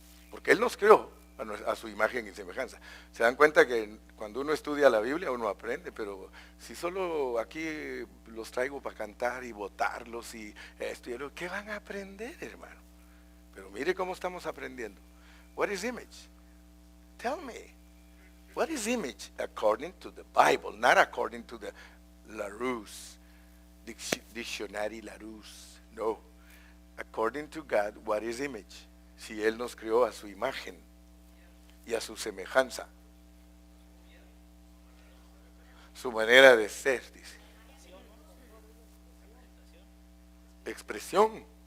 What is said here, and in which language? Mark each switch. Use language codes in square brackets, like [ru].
[es] porque Él nos creó a su imagen y semejanza. Se dan cuenta que cuando uno estudia la Biblia uno aprende, pero si solo aquí los traigo para cantar y votarlos y esto y lo, ¿qué van a aprender, hermano? Pero mire cómo estamos aprendiendo. [en] What is image? Tell me. What is image according to the Bible, not according to the Larousse, Dictionary Larousse. No. According to God, what is image? [es] Si Él nos creó a su imagen y a su semejanza. Su manera de ser, dice. Expresión.